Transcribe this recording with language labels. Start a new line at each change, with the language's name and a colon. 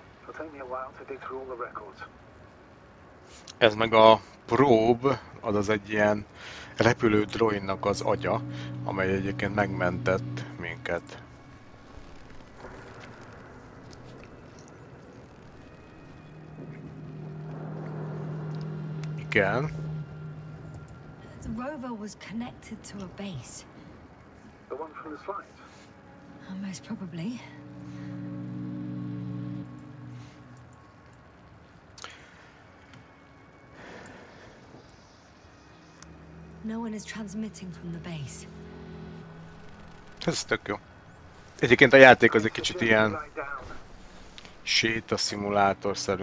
English: It'll take me a while to dig through all the records.
Hungarian: Ez meg a Probe, az egy ilyen repülő droidnak az agya, amely egyébként megmentett minket. Igen.
English: The rover was connected to a base. The one from the slides? Most probably. No one is transmitting from the base.
Hungarian: Ez tök jó. Egyébként a játék az egy kicsit ilyen sétaszimulátorszerű.